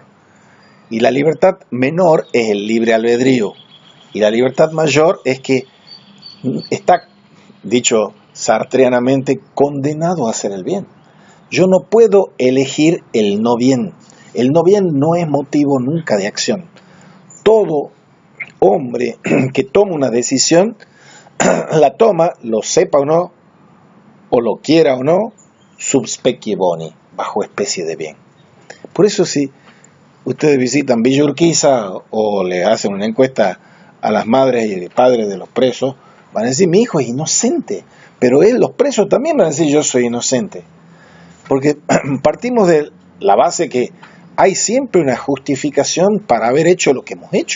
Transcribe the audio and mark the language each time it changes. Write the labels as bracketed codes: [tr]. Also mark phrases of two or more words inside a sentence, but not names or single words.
[es] Y la libertad menor es el libre albedrío, y la libertad mayor es que está, dicho sartreanamente, condenado a hacer el bien. Yo no puedo elegir el no bien. El no bien no es motivo nunca de acción. Todo hombre que toma una decisión, la toma, lo sepa o no, o lo quiera o no, [la] sub specie boni, [es] bajo especie de bien. Por eso si ustedes visitan Villa Urquiza o le hacen una encuesta a las madres y padres de los presos, van a decir: mi hijo es inocente, pero los presos también van a decir: yo soy inocente. Porque partimos de la base que hay siempre una justificación para haber hecho lo que hemos hecho.